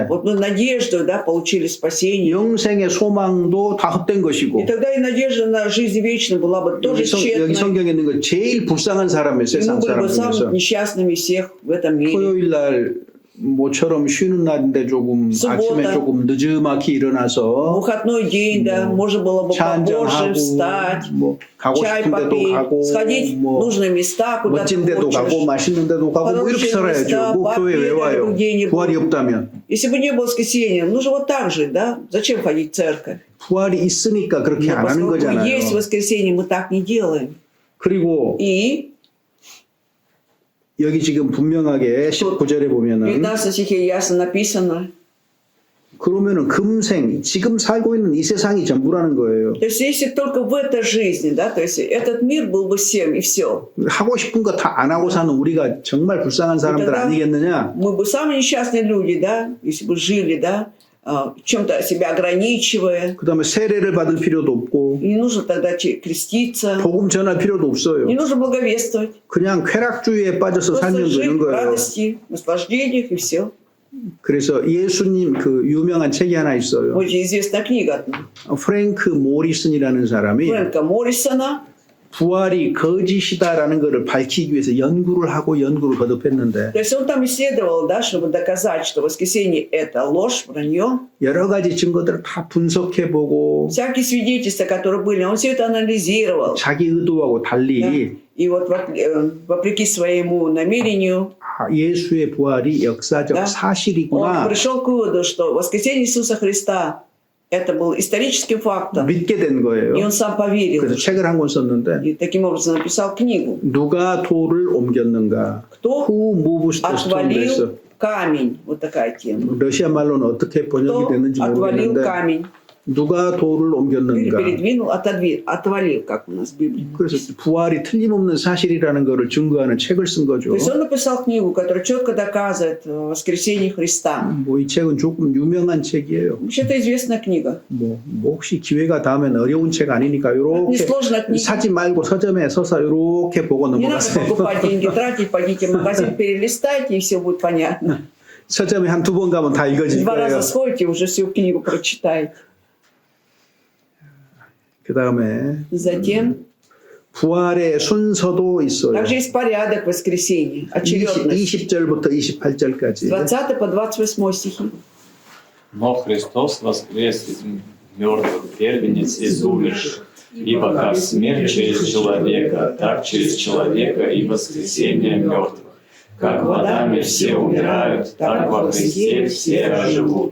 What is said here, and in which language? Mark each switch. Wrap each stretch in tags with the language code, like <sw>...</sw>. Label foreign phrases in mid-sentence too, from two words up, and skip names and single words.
<ru>Вот мы надеждой, да, получили спасение.</ru> <ko>영생의 소망도 다 헛된</ko> <ru>И</ru> <ko>것이고</ko> <ru>тогда и надежда на жизнь вечную была бы тоже</ru> <ko>여기</ko> <ru>тщетной.</ru> <ko>성경에 있는 거 제일 불쌍한 사람이에요.</ko> <ru>И</ru> <ko>세상</ko> <ru>мы были</ru> <ko>사람</ko> <ru>бы самыми</ru> <ko>중에서</ko> <ru>несчастными всех в этом мире.</ru> <ko>토요일 날 모처럼 쉬는 날인데 조금 수고다. 아침에 조금 늦지막히 일어나서</ko> <ru>Выходной день, да, можно было бы</ru> <ko>차</ko> <ru>попозже</ru> <ko>한잔하고</ko> <ru>встать,</ru> <ko>뭐 가고</ko> <ru>чай</ru> <ko>싶은 데도</ko> <ru>попить,</ru> <ko>가고</ko> <ru>сходить в</ru> <ko>뭐</ko> <ru>нужные места, куда</ru> <ko>멋진</ko> <ru>ты</ru> <ko>데도 가고</ko> <ru>хочешь.</ru> <ko>맛있는 데도 가고 뭐 이렇게</ko> <ru>хорошие места,</ru> <ko>살아야죠. 뭐 교회 왜 와요?</ko> <ru>пообедали где-нибудь.</ru> <ko>부활이 없다면</ko> <ru>Если бы не было воскресенья, ну же вот так же, да? Зачем ходить в церковь?</ru> <ko>부활이 있으니까 그렇게</ko> <ru>Но</ru> <ko>안 하는</ko> <ru>поскольку</ru> <ko>거잖아요.</ko> <ru>есть воскресенье, мы так не делаем.</ru> <ko>그리고</ko> <ru>И</ru> <ko>여기 지금 분명하게 19절에</ko> <ru>в</ru> <ko>보면은</ko> <ru>15 стихе ясно написано,</ru> <ko>그러면은 금생 지금 살고 있는 이 세상이 전부라는 거예요.</ko> <ru>то есть если только в этой жизни, да, то есть этот мир был бы всем и все,</ru> <ko>하고 싶은 거 다 안 하고 사는 우리가 정말 불쌍한 사람들</ko> <ru>тогда</ru> <ko>아니겠느냐?</ko> <ru>мы бы самые несчастные люди, да, если бы жили, да, чем-то себя ограничивая.</ru> <ko>그다음에 세례를 받을 필요도 없고</ko> <ru>Не нужно тогда креститься,</ru> <ko>복음 전할 필요도 없어요.</ko> <ru>не нужно благовествовать.</ru> <ko>그냥 쾌락주의에 빠져서</ko> <ru>Просто</ru> <ko>살면</ko> <ru>жить</ru> <ko>되는</ko> <ru>в</ru> <ko>거예요.</ko> <ru>радости, наслаждениях и все.</ru> <ko>그래서 예수님 그 유명한 책이 하나 있어요.</ko> <ru>Очень известная книга</ru> <ko>프랭크 모리슨이라는 사람이</ko> <ru>Фрэнка Моррисона.</ru> <ko>부활이 거짓이다라는 것을 밝히기 위해서 연구를 하고 연구를 거듭했는데</ko> <ru>То есть он там исследовал, да, чтобы доказать, что воскресенье – это ложь, вранье.</ru> <ko>여러 가지 증거들을 다 분석해보고</ko> <ru>Всякие свидетельства, которые были, он все это анализировал.</ru> <ko>자기 의도하고</ko> <ru>Да.</ru> <ko>달리</ko> <ru>И вот вопреки своему намерению</ru> <ko>아, 예수의 부활이 역사적</ko> <ru>Да. он</ru> <ko>사실이구나</ko> <ru>пришел к выводу, что воскресение Иисуса Христа – это был историческим фактом.</ru> <ko>믿게 된</ko> <ru>И</ru> <ko>거예요.</ko> <ru>он сам поверил.</ru> <ko>그래서 책을 한 권 썼는데</ko> <ru>И таким образом написал книгу.</ru> <ko>누가 돌을 옮겼는가?</ko> <ru>Кто</ru> <en>Who moves the stone?</en> <ko>그래서</ko> <ru>отвалил камень? Вот такая тема.</ru> <ko>러시아 말로는 어떻게 번역이</ko> <ru>Кто</ru> <ko>됐는지</ko> <ru>отвалил</ru> <ko>모르겠는데</ko> <ru>камень?</ru> <ko>누가 돌을</ko> <ru>Или</ru> <ko>옮겼는가?</ko> <ru>передвинул, отвалил, как у нас в Библии.</ru> <ko>그래서 부활이 틀림없는 사실이라는 것을 증거하는 책을 쓴</ko> <ru>То</ru> <ko>거죠.</ko> <ru>есть он написал книгу, которая четко доказывает воскресение Христа.</ru> <ko>뭐 이 책은 조금 유명한 책이에요.</ko> <ru>Вообще, это известная книга.</ru> <ko>뭐 혹시 기회가 닿으면 어려운 책 아니니까 이렇게</ko> <ru>Несложная книга.</ru> <ko>사지 말고 서점에 서서 이렇게 보고</ko> <ru>Не надо</ru> <ko>넘어가세요.</ko> <ru>покупать деньги, тратить, пойдите в магазин, перелистайте, и все будет понятно.</ru> <ko>서점에 한 두 번 가면 다 읽어질</ko> <ru>2</ru> <ko>거예요.</ko> <ru>раза сходите, уже всю книгу прочитаете.</ru> <ko>그 다음에</ko> <ru>Затем,</ru> <ko>부활의 순서도 있어요.</ko> <ru>также есть порядок воскресения, очередность.</ru> <ko>20절부터 28절까지.</ko> <ru>20 по 28 стихи. Но Христос воскрес из мертвых, первенец из умерших. Ибо как смерть через человека, так через человека и воскресение мертвых. Как в Адаме все умирают, так во Христе все оживут.</ru>